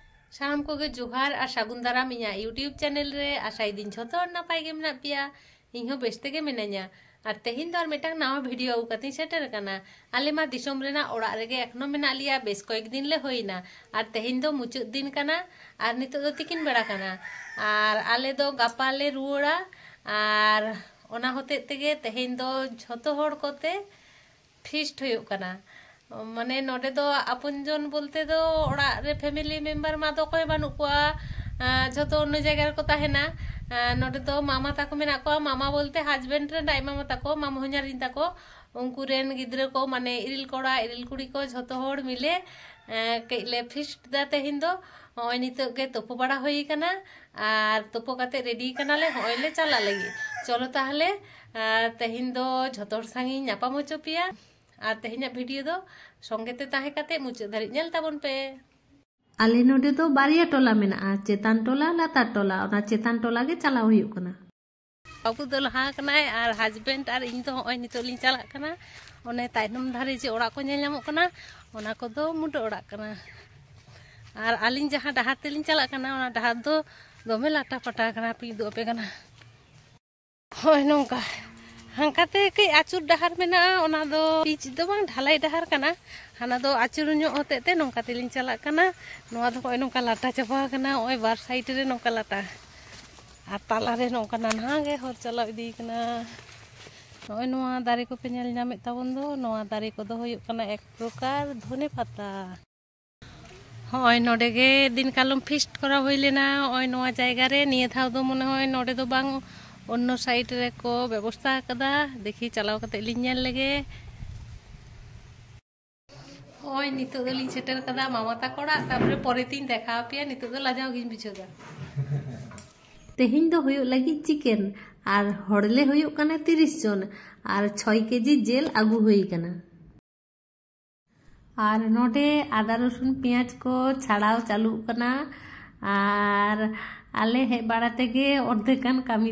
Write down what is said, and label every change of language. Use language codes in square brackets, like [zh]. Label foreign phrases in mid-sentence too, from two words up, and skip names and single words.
[sat] सानाम को जोहार और सागुन दाराम इᱧᱟᱹᱜ यूट्यूब चैनल रे आशाई दिन झोतो नपाय गे मेना पिया इहो बेस्ते गे मिनाᱧᱟ और तेहिन दो मिटांग नावा वीडियो आउ कती सेटर कना आले मा दिसोम रेना ओड़ा रेगे एखनो मेना लिया बेस कयेक दिन ले होइना और तेहिन दो मुचाद दिन कना और नितो दो तिकिन बेड़ा कना और आले दो गापा ले रुवाड़ा और ओना होते तेगे तेहिन दो झोतो होड़ कोते फीस्ट हुयुग कना माने नोडे दो आपनजन बोलते दो ओड़ा रे [en] family member [sat] मा दो कोई बानु कुआ झोतो अन्य जगह रे को ताहेना नोडे दो मामा ताको मेना को मामा बोलते हस्बैंड रे दाई मामा ताको मामा होኛरिन ताको उनको रेन गिद्रे को माने इरिल कोड़ा इरिल कुड़ी को झोतो होड़ मिले केले फीस्ट दा तेहिन दो होय नितो गे तोपो बड़ा होई कना और तोपो काते रेडी कना ले होय ले चला लगी चलो ताहले तेहिन दो झोतो संगी नापाम होचो पिया और तेहिना वीडियो दो संगेते ताहे काते मुचाद धारि नेल ताबन पे आले नोडे दो बारिया टोला मेना चेतान टोला लातार टोला ओना चेतान टोला गे चलाव हुयुग कना बाबू दो लहा कनाय और हस्बैंड और इन दो होय नितो लिन चला कना ओने तायनम धारे जे ओड़ा को नेल ᱧᱟᱢᱚᱜ कना ओना को दो मुंड ओड़ा कना और आलिन जहां डहार तेलिन चला कना ओना डहार दो दोमे लाटा पटा कना पी दो पे कना होय नोंका हांकाते कई आचुर डहार मेना ओना दो पिच दो बांग ढालाई डहार कना हाना दो आचुर ᱧᱚᱜ होतेते नोंका तेलिन चला कना नोआ दो कोय नोंका लाटा चाबा कना ओय बार साइड रे नोंका लाटा आ ताला रे नोंका नाना गे हर चला इदी कना ओय नोआ दारे को पे नेल ᱧᱟᱢᱮ ताबन दो नोआ दारे को दो हुयुग कना एक प्रकार धने पाता होय नोडे गे दिन कालम फीस्ट करा होय लेना ओय नोआ जायगा रे निये थाव दो मने होय नोडे दो बांग अन्य साइड रे को व्यवस्था कदा देखी चलाव कते लिन नेल लेगे ओय नितो दो लिन सेटर कदा मामा ताकोड़ा तापरे परे तीन देखा पिया नितो दो लाजाव गिन बिछोदा तेहिन दो हुयुग लगी चिकेन और हड़ले हुयुग कना 30 जन और 6 केजी जेल आगु हुई कना और नोडे आदा रसुन पियाज को छाड़ाव चालू कना और आले हे बाड़ा तेगे अर्धेकान कामी